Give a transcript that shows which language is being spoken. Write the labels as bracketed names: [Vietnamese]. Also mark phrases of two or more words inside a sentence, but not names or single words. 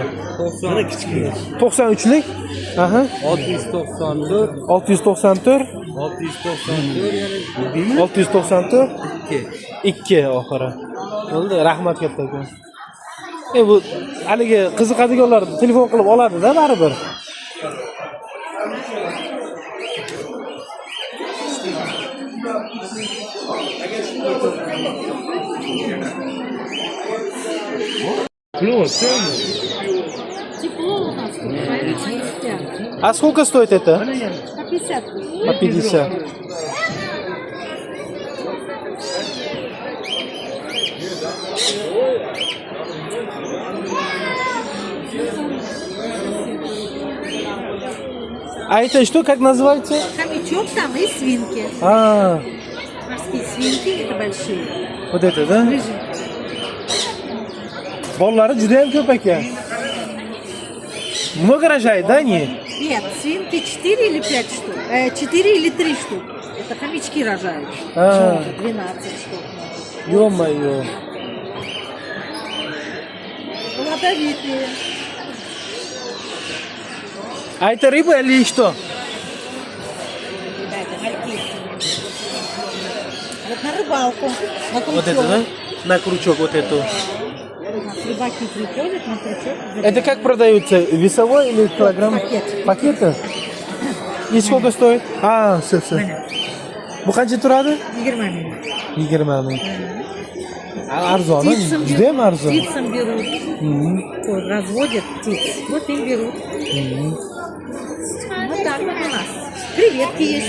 [Uzbek] 93lik. Aha. 694 694 694 694 2. 2 oxiri. Bo'ldi, rahmat kattakon. Bu haligi qiziqadiganlar telefon qilib oladi-da baribir. [Russian] Тепло у нас тут, поэтому они спят. А сколько стоит это? По 50. По 50. А это что, как называется? Хомячок там и свинки. А, Морские свинки, это большие. вот это, да? [Uzbek] Bollari juda ham ko'p ekan. [Russian] Много рожает, да, они? Нет, свинки 4 или 5 штук. 4 или 3 штук. Это хомячки рожают. А. 12 штук. Ё-моё. Плодовитые. А это рыба или что? Да, это мальки. Вот на рыбалку. На крючок. Вот это, да? На крючок вот эту. У нас рыбаки приходят на крючок. Это как продаются? Весовой или килограмм? Пакет. Пакеты? И сколько стоит? А, все. [Uzbek] Bu qancha turadi? 20 ming. Arzon, juda ham arzon. [Russian] Птицам берут. Вот, разводят птиц. Вот им берут. Вот так вот у нас. Креветки есть.